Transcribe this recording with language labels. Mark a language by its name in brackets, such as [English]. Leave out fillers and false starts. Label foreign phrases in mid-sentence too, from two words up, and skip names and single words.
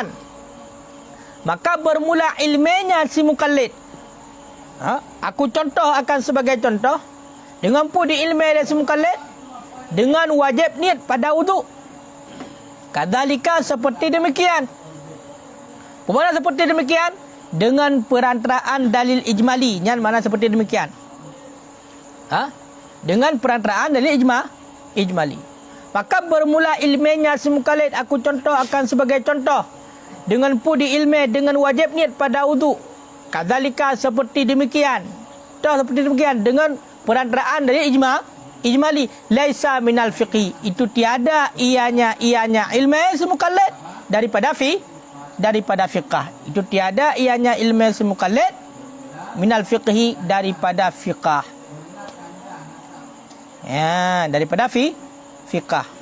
[Malay] Maka bermula ilminya si mukallid. Aku contoh akan sebagai contoh. Dengan pun diilmi oleh si mukallid, dengan wajib niat pada wudu. Kadzalika seperti demikian. Bagaimana seperti demikian? Dengan perantaraan dalil ijmali. Yang mana seperti demikian? Dengan perantaraan dalil ijmali. Maka bermula ilminya si mukallid, aku contoh akan sebagai contoh. Dengan pun diilmi dengan wajib niat pada wudu. Kadzalika seperti demikian. Seperti demikian dengan perantaraan dalil ijmali. [Arabic] ليس من الفقه. [Malay] Itu tiada ianya ilmu si mukallid daripada fiqh. Itu tiada ianya ilmu si mukallid [Arabic] من الفقه [Malay] daripada fiqh. Daripada fiqh.